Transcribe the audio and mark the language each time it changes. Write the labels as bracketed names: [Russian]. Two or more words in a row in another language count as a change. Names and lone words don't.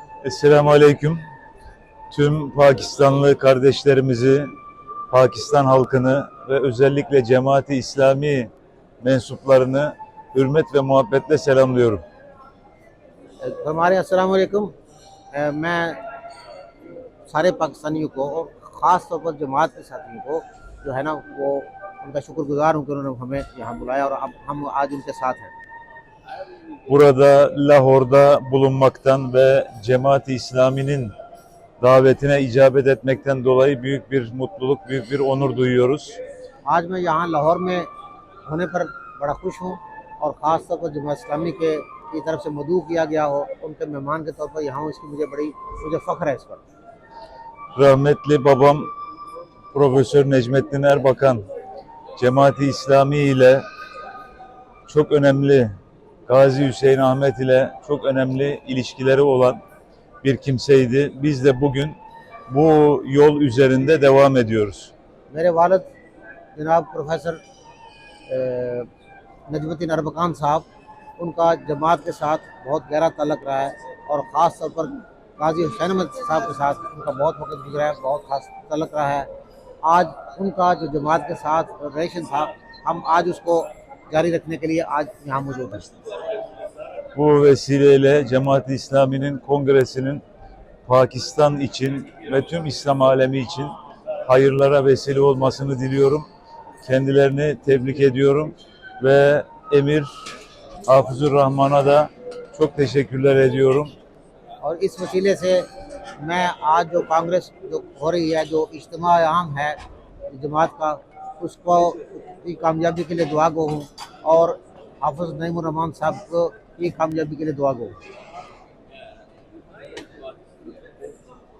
[Turkish] Esselamu Aleyküm. Tüm Pakistanlı kardeşlerimizi, Pakistan halkını ve özellikle Cemaat-i İslami mensuplarını hürmet ve muhabbetle selamlıyorum. [Urdu] ہمارے السلام علیکم. میں سارے پاکستانیوں کو اور خاص طور پر جماعت کے ساتھیوں کو جو ہے نا وہ ان کا شکرگزار ہوں کہ انہوں نے ہمیں یہاں بلایا اور اب ہم آج ان کے ساتھ ہیں. [Turkish] Burada Lahor'da bulunmaktan ve Cemaat-i İslami'nin davetine icabet etmekten dolayı büyük bir mutluluk, büyük bir onur duyuyoruz. [Urdu] آج میں یہاں لاہور میں ہونے پر بڑا خوش ہوں اور خاص طور پر جماعت اسلامی کے کی طرف سے مدعو کیا گیا ہو ان کے مہمان کے طور پر یہاں ہوں، اس کی مجھے فخر ہے اس پر. [Turkish] Rahmetli babam Profesör Necmettin Erbakan Cemaat-i İslami ile çok önemli, Gazi Hüseyin Ahmet ile çok önemli ilişkileri olan bir kimseydi. Biz de bugün bu yol üzerinde devam ediyoruz. [Urdu] میرے والد جناب پروفیسر نجم الدین اربکان صاحب، ان کا جماعت کے ساتھ بہت گہرا تعلق رہا ہے اور خاص طور پر قاضی حسین احمد صاحب کے ساتھ ان کا بہت وقت گزرا ہے، بہت خاص تعلق رہا ہے. آج ان کا جو جماعت کے ساتھ ریلیشن تھا، ہم آج اس کو جاری رکھنے کے لیے آج یہاں موجود ہیں. [Turkish] Bu vesileyle Cemaat-i İslami'nin kongresinin Pakistan için ve tüm İslam alemi için hayırlara vesile olmasını diliyorum. Kendilerini tebrik ediyorum ve Emir Hafızur Rahman'a da çok teşekkürler ediyorum. [Urdu] اور اس وسیلے سے میں آج جو کانگریس جو ہو رہی ہے، جو اجتماع عام ہے جماعت کا، اس کو کی کامیابی کے لیے دعا گو ہوں اور حافظ نعیم الرحمن صاحب کو کی کامیابی کے لیے دعا گو ہوں.